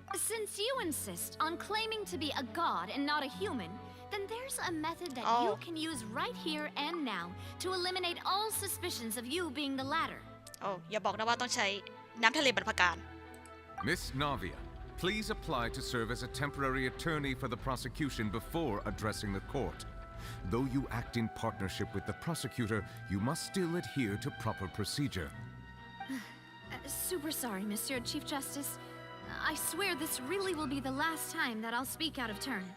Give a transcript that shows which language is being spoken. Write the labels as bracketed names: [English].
[English] Since you insist on claiming to be a god and not a human, then there's a method that you can use right here and now to eliminate all suspicions of you being the latter. [Thai] อย่าบอกนะว่าต้องใช้น้ำทะเลบรรพการ [English] Miss Navia, please apply to serve as a temporary attorney for the prosecution before addressing the court. Though you act in partnership with the prosecutor, you must still adhere to proper procedure. Super sorry, Monsieur Chief Justice. I swear this really will be the last time that I'll speak out of turn.